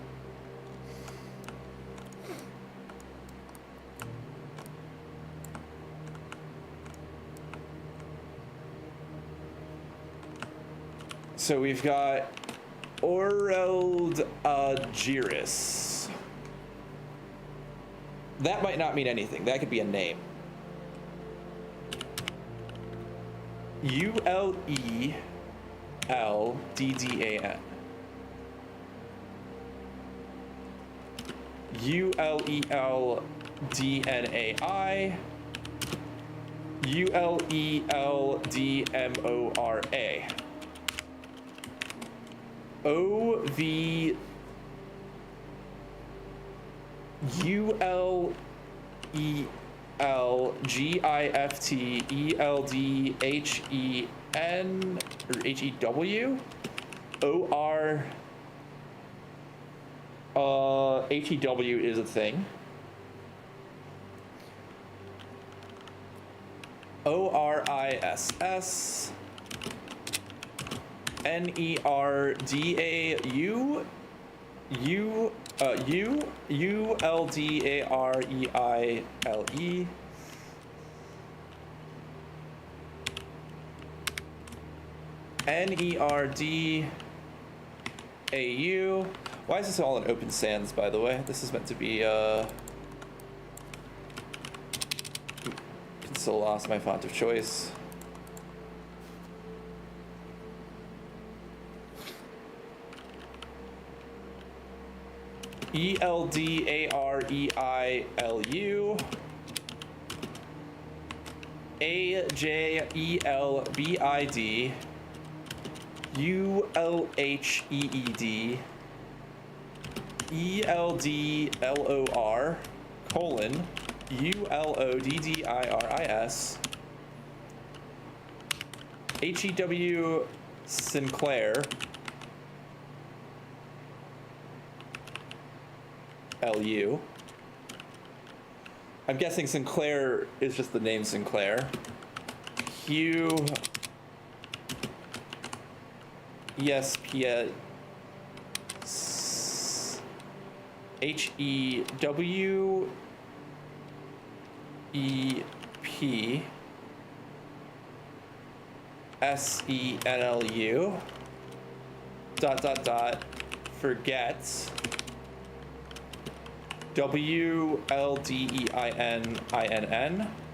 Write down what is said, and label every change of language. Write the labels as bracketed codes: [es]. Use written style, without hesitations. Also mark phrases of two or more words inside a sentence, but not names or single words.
[en] So we've got Oreld Giris. That might not mean anything. That could be a name. U-L-E-L-D-D-A-N. U-L-E-L-D-N-A-I. U-L-E-L-D-M-O-R-A. O-V... U-L-E... L-G-I-F-T-E-L-D-H-E-N or H-E-W O-R H-E-W is a thing. O-R-I-S-S N-E-R-D-A-U U-L-D-A-R-E-I-L-E N-E-R-D-A-U. Why is this all in open sans, by the way? This is meant to be, still lost my font of choice. E-L-D-A-R-E-I-L-U A-J-E-L-B-I-D U-L-H-E-E-D E-L-D-L-O-R colon U-L-O-D-D-I-R-I-S H-E-W Sinclair L-U. I'm guessing Sinclair is just the name Sinclair. Hugh. Yes, Piet. HEWEPSENLU dot forgets WLDEININN